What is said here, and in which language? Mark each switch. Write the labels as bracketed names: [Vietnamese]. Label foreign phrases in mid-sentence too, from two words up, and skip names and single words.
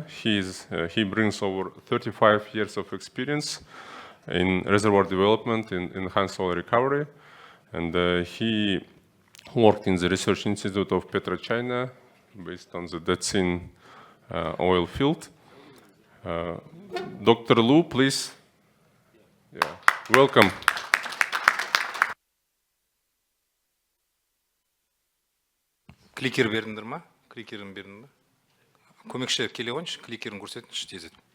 [English] He brings over 35 years of experience in reservoir development, in enhanced oil recovery. And he worked in the research institute of PetroChina based on the Datsun oil field. Dr. Lu, please. Yeah. Welcome. [Kazakh] Кликер бердіңдер ма? Кликерін бердің ба? Көмекші келе қойыншы, кликерін көрсетіңші тезет.